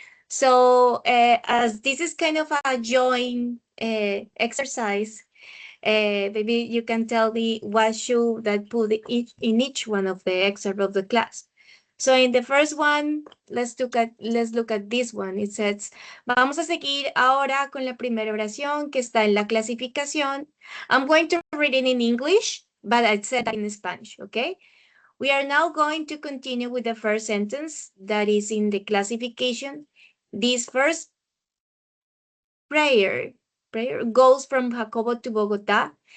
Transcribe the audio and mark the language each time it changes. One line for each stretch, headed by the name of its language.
English: So as this is kind of a joint exercise, maybe you can tell me what should that put in each one of the excerpt of the class. So in the first one, let's look at this one. It says,
Spanish: vamos a seguir ahora con la primera oración que está en la clasificación.
English: I'm going to read it in English, but I said that in Spanish, okay? We are now going to continue with the first sentence that is in the classification. This first prayer goes from Jacobo to Bogotá.